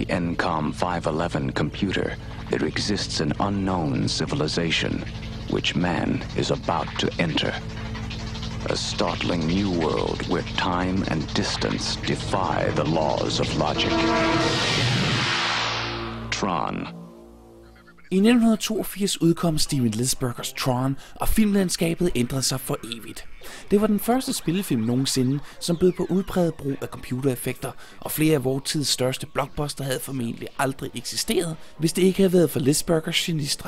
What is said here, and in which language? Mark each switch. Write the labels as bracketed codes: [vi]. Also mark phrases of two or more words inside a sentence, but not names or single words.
[en] Funcom 511 computer, there exists an unknown civilization which man is about to enter. A startling new world where time and distance defy the laws of logic. Tron. [da] I 1982 udkom Steven Spielbergs Tron, og filmlandskabet ændrede sig for evigt. Det var den første spillefilm nogensinde, som bød på udpræget brug af computereffekter, og flere af vores tids største blockbuster havde formentlig aldrig eksisteret, hvis det ikke havde været for Spielbergs genistreg.